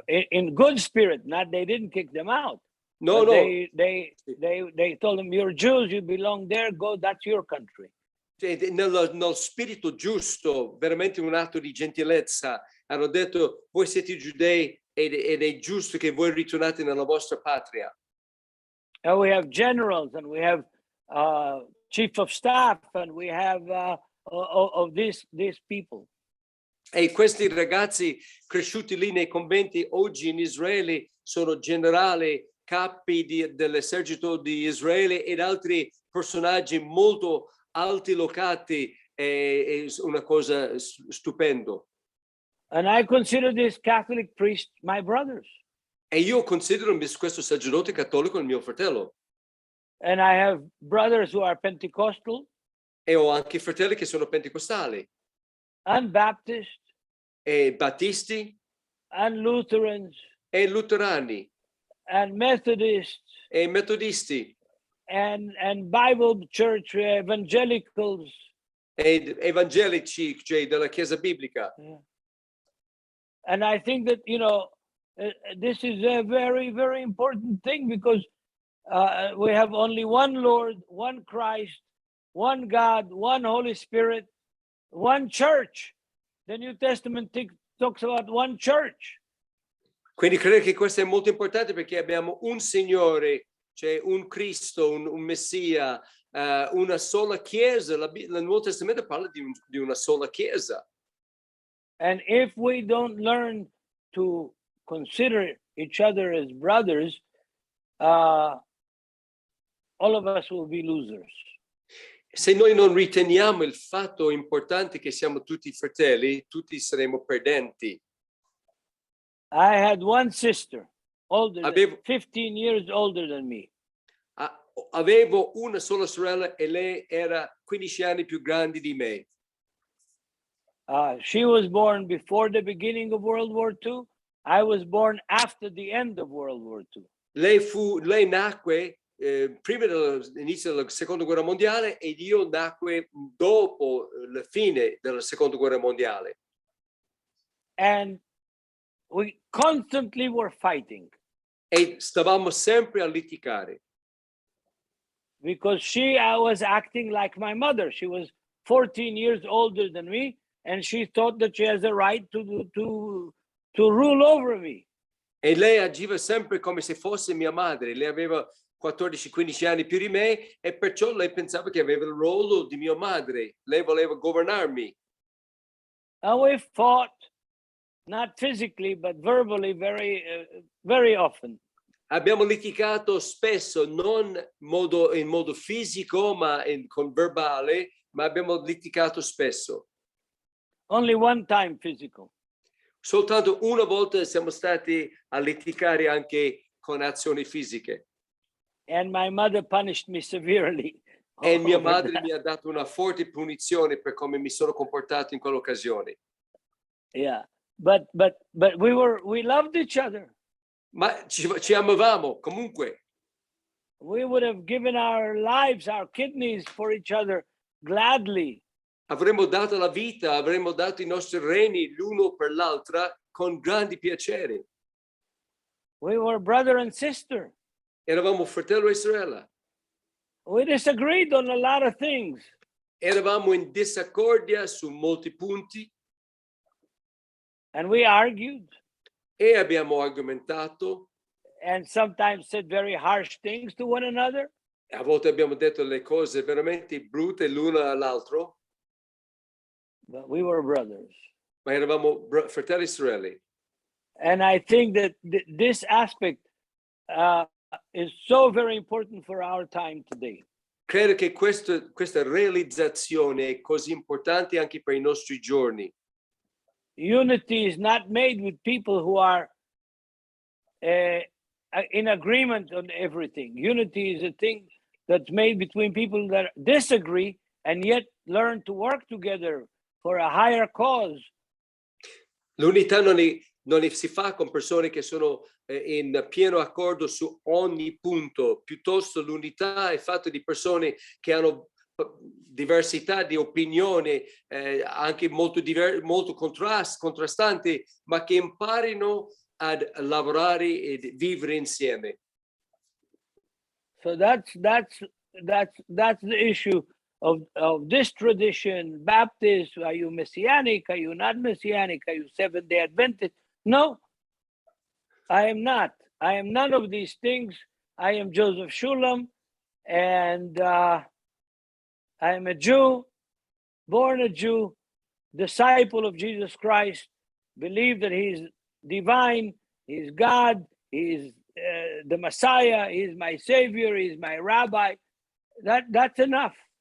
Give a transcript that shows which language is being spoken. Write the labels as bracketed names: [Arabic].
[English] In good spirit, not they didn't kick them out. No. They told them, "You're Jews, you belong there, go, that's your country." [Italian] Nello spirito giusto, veramente un atto di gentilezza, hanno detto: voi siete giudei ed è giusto che voi ritornate nella vostra patria. [English] And we have generals, and we have chief of staff, and we have of these people. [Italian] E questi ragazzi cresciuti lì nei conventi oggi in Israele sono generali, capi dell'esercito di Israele ed altri personaggi molto alti locati. È una cosa stupendo. [English] And I consider these Catholic priests my brothers. [Italian] E io considero questo sacerdote cattolico il mio fratello. [English] And I have brothers who are Pentecostal. [Italian] E ho anche fratelli che sono pentecostali. [English] And Baptist. [Italian] E battisti. [English] And Lutherans. [Italian] E luterani. [English] And Methodists. [Italian] E metodisti. [English] And Bible church evangelicals. [Italian] E evangelici, cioè della Chiesa biblica. [English] Yeah. And I think that, this is a very, very important thing, because we have only one Lord, one Christ, one God, one Holy Spirit, one church. The New Testament talks about one church. [Italian] Quindi credo che questo è molto importante, perché abbiamo un Signore, cioè un Cristo, un Messia, una sola Chiesa. Il Nuovo Testamento parla di una sola Chiesa. [English] And if we don't learn to consider each other as brothers, all of us will be losers. [Italian] Se noi non riteniamo il fatto importante che siamo tutti fratelli, tutti saremo perdenti. [English] I had one sister, 15 years older than me. [Italian] Avevo una sola sorella e lei era 15 anni più grande di me. [English] She was born before the beginning of World War II. I was born after the end of World War II. [Italian] Lei nacque prima dell'inizio della Seconda Guerra Mondiale ed io nacque dopo la fine della Seconda Guerra Mondiale. [English] And we constantly were fighting. [Italian] E stavamo sempre a litigare. [English] Because I was acting like my mother. She was 14 years older than me, and she thought that she has a right to rule over me. [Italian] E lei agiva sempre come se fosse mia madre. Lei aveva 14-15 anni più di me e perciò lei pensava che aveva il ruolo di mia madre. Lei voleva governarmi. [English] And we fought, not physically, but verbally, very often. [Italian] Abbiamo litigato spesso, non in modo fisico, ma con verbale, ma abbiamo litigato spesso. [English] Only one time physical. [Italian] Soltanto una volta siamo stati a litigare anche con azioni fisiche. [English] And my mother punished me severely. [Italian] E mia madre mi ha dato una forte punizione per come mi sono comportato in quell'occasione. [English] Yeah, but we loved each other. [Italian] Ma ci amavamo comunque. [English] We would have given our lives, our kidneys for each other gladly. [Italian] avremmo dato la vita, avremmo dato i nostri reni l'uno per l'altra con grandi piaceri. [English] We were brother and sister. [Italian] Eravamo fratello e sorella. [English] We disagreed on a lot of things. [Italian] Eravamo in disaccordia su molti punti. [English] And we argued. [Italian] E abbiamo argomentato. [English] And sometimes said very harsh things to one another. [Italian] A volte abbiamo detto le cose veramente brutte l'uno all'altro. [English] But we were brothers. [Italian] Ma eravamo fratelli e sorelle. [English] And I think that this aspect is so very important for our time today. [Italian] Credo che questa realizzazione è così importante anche per i nostri giorni. [English] Unity is not made with people who are in agreement on everything. Unity is a thing that's made between people that disagree and yet learn to work together for a higher cause. [Italian] L'unità non si fa con persone che sono in pieno accordo su ogni punto, piuttosto l'unità è fatta di persone che hanno diversità di opinione, anche molto contrastanti, ma che imparino a lavorare e vivere insieme. [English] So that's the issue of this tradition. Baptist, are you Messianic? Are you not Messianic? Are you Seventh-day Adventist? No, I am not. I am none of these things. I am Joseph Shulam, and I am a Jew, born a Jew, disciple of Jesus Christ, believe that he's divine, he's God, he's the Messiah, he's my Savior, he's my Rabbi. That's enough.